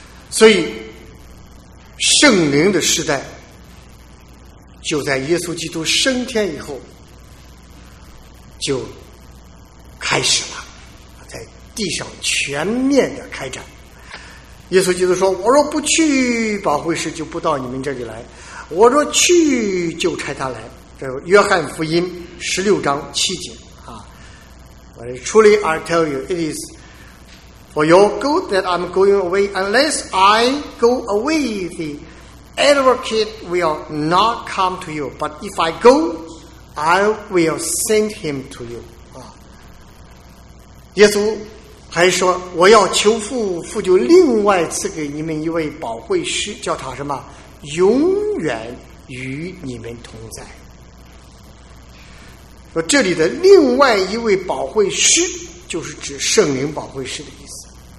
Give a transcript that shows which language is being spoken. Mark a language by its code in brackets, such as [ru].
[zh] 所以圣灵的时代就在耶稣基督升天以后就开始了，在地上全面的开展。耶稣基督说，我若不去，保惠师就不到你们这里来，我若去就差他来。这是约翰福音16:7啊。 [en] Truly I tell you, it is for your good that I'm going away. Unless I go away, the advocate will not come to you. But if I go, I will send him to you. [zh] 啊，耶稣还说，我要求父，父就另外赐给你们一位保惠师，叫他什么？永远与你们同在。说这里的另外一位保惠师就是指圣灵保惠师的意思。